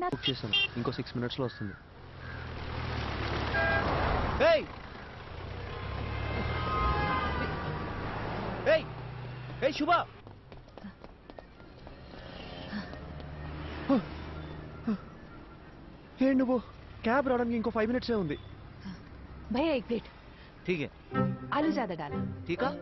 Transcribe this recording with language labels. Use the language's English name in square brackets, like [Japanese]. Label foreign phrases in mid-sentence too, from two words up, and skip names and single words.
[Telugu] బుక్ చేశాను, ఇంకో 6 minutes లో వస్తుంది. శుభ నువ్వు క్యాబ్ రావడానికి ఇంకో 5 minutes ఉంది. [Hindi] भैया एक प्लेट. ठीक है. आलू ज्यादा डालना. ठीक है.